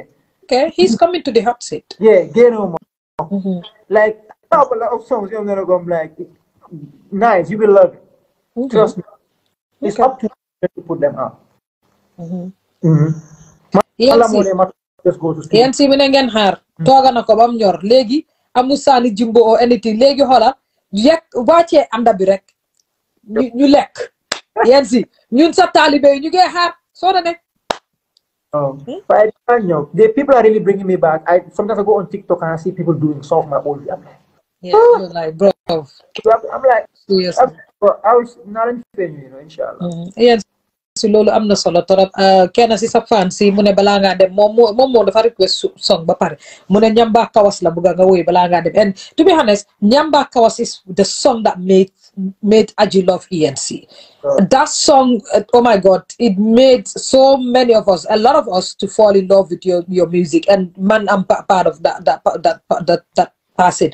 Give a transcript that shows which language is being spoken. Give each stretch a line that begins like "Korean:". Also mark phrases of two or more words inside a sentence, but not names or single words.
English: Okay, he's coming to the hot seat. Yeah, get him. Like a couple of songs you're gonna go like nice, you will love it. Trust me. It's up to you to put them out. Just go to sleep.
Wolof: ENC mi ne ngeen xaar tooga na ko bam ñor léegi amu saani jimbo
English: or anything
Wolof: léegi xoolal yekk wàccee anda bi rek ñu lekk ENC ñun sa talibé ñu ngi xaar soo demee.
English: But I know the people are really bringing me back. Sometimes I go on TikTok and I see people doing some of my old. I'm like, you're like, bro. I'm like, seriously. I was not in pain, inshallah. Yes.
Wolof: Si loolu am na solo torop kenn si sa fan si mu ne balaa ngaa dem moom dafa
English: request song
Wolof: ba pare mu ne Nyamba Kawas la bëgg nga woy balaa ngaa dem,
English: and to be honest Nyamba Kawas is the song that made Aji love ENC. That song, oh my God, it made so many of us, a lot of us, to fall in love with your music, and man, I'm part of that passing.